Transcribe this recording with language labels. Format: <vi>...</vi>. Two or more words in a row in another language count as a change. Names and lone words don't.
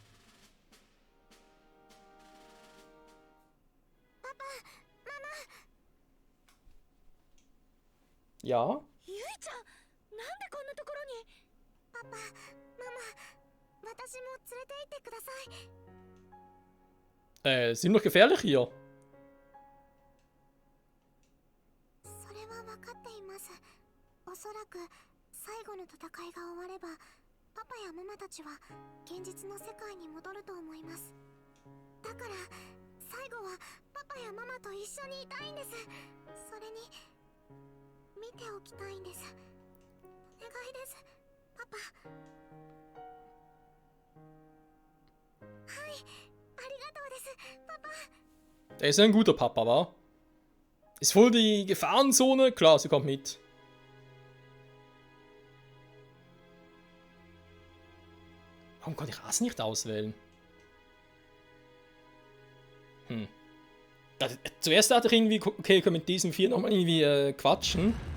<ja>パパ、ママ。</ja> <de>Ja?</de> <ja>ゆいちゃん、なんでこんなところに。パパ、ママ、私も連れて行ってください。</ja> <de>Sind noch gefährlich hier.</de> <ja>それは分かっています。おそらく最後の戦いが終わればパパやママたちは現実の世界に戻ると思います。だから最後はパパやママと一緒にいたいんです。それに見ておきたいんです。お願いです、パパ。はい、ありがとうです、パパ。</ja> <de>Der ist ein guter Papa, wa? Ist voll die Gefahrenzone? Klar, sie kommt mit. Warum kann ich das nicht auswählen? Zuerst dachte ich irgendwie, okay, ich kann mit diesen 4 nochmal irgendwie quatschen.</de>